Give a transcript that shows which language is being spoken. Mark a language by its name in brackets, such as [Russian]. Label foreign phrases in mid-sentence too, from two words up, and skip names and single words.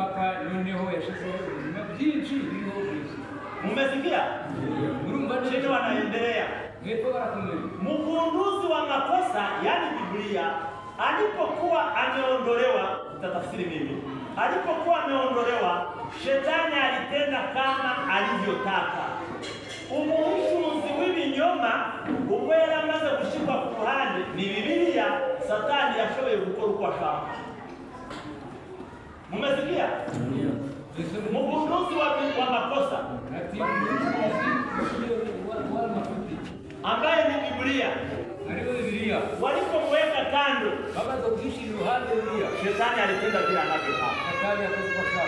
[Swahili] Mmesikia? Chini wanaendelea. Mgunduzi wa makosa, yani Biblia, alipokuwa ameondolewa, nitatafsiri mimi. Alipokuwa ameondolewa, Shetani alitenda kama alivyotaka. [Rundi] Umuhishuzi w'ibinyoma ubwera maze gushirwa ku ruhande ni Biblia Satani yashoboye gukora uko ashaka. [Swahili] Mmesikia? Mgunduzi wa makosa ambaye ni Biblia walipomweka kando, Shetani alitenda vile anavyotaka.